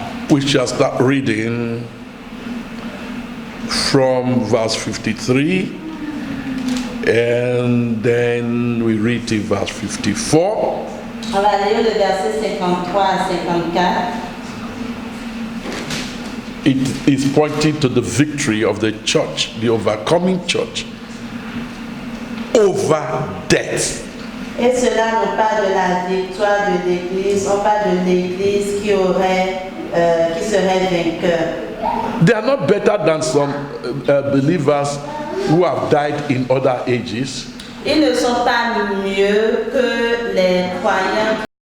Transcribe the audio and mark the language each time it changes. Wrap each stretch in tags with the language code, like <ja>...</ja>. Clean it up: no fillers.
<en>We shall start reading from verse 53 and then we read to verse 54.</en> <fr>On va lire le verset 53 à 54.</fr> <en>It is pointing to the victory of the church, the overcoming church, over death.</en> <fr>Et cela nous parle de la victoire de l'Église, on parle de l'Église qui serait vainqueur.</fr> <en>They are not better than some believers who have died in other ages.</en> <fr>Ils ne sont pas mieux que les croyants</fr>